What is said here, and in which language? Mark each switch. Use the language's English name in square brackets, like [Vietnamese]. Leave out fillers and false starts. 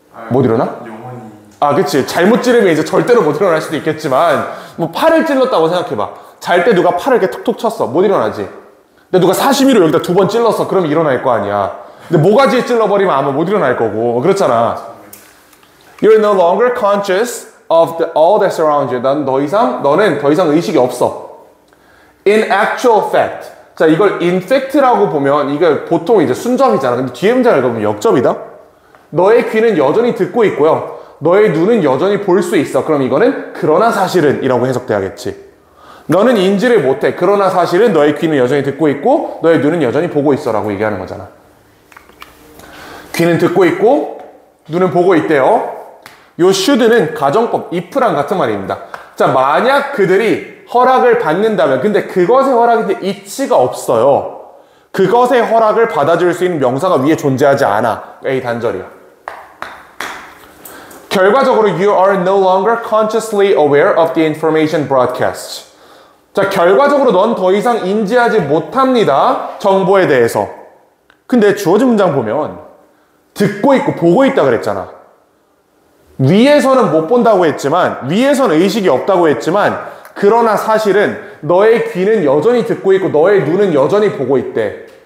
[Korean] 못 일어나? 영원히. 아, 그치. 잘못 찌르면 이제 절대로 못 일어날 수도 있겠지만, 뭐 팔을 찔렀다고 생각해봐. 잘 때 누가 팔을 이렇게 툭툭 쳤어. 못 일어나지. 근데 누가 사시미로 여기다 2번 찔렀어. 그럼 일어날 거 아니야. 근데 모가지에 찔러버리면 아마 못 일어날 거고. 그렇잖아. [English] You're no longer conscious of all that surrounds you. [Korean] 너는 더 이상 의식이 없어. [English] In actual fact. [Korean] 자, 이걸 in fact라고 보면 이게 보통 이제 순접이잖아. 근데 뒤에 문장을 읽어보면 역접이다. 너의 귀는 여전히 듣고 있고요. 너의 눈은 여전히 볼 수 있어. 그럼 이거는 그러나 사실은 이라고 해석돼야겠지. 너는 인지를 못해. 그러나 사실은 너의 귀는 여전히 듣고 있고 너의 눈은 여전히 보고 있어 라고 얘기하는 거잖아. 귀는 듣고 있고 눈은 보고 있대요. 요 should는 가정법, if랑 같은 말입니다. 자, 만약 그들이 허락을 받는다면, 근데 그것의 허락인데 it가 없어요. 그것의 허락을 받아줄 수 있는 명사가 위에 존재하지 않아. A 단절이야. 결과적으로 [English] you are no longer consciously aware of the information broadcast. [Korean] 자, 결과적으로 넌 더 이상 인지하지 못합니다. 정보에 대해서. 근데 주어진 문장 보면 듣고 있고 보고 있다 그랬잖아. 위에서는 못 본다고 했지만, 위에서는 의식이 없다고 했지만, 그러나 사실은 너의 귀는 여전히 듣고 있고 너의 눈은 여전히 보고 있대.